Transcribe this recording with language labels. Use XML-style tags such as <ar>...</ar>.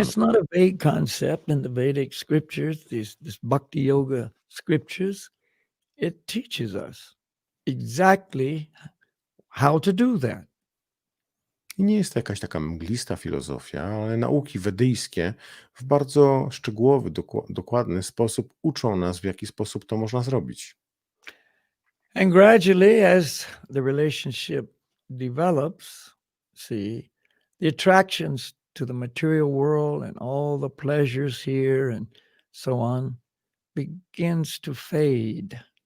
<en>it's not a vague concept in the Vedic scriptures, this bhakti yoga scriptures. It teaches us exactly how to do that.</en> <pl>I nie jest to jakaś taka mglista filozofia, ale nauki wedyjskie w bardzo szczegółowy, dokładny sposób uczą nas, w jaki sposób to można zrobić.</pl> <en>And gradually, as the relationship develops, see, the attractions to the material world and all the pleasures here and so on begins to fade.</en>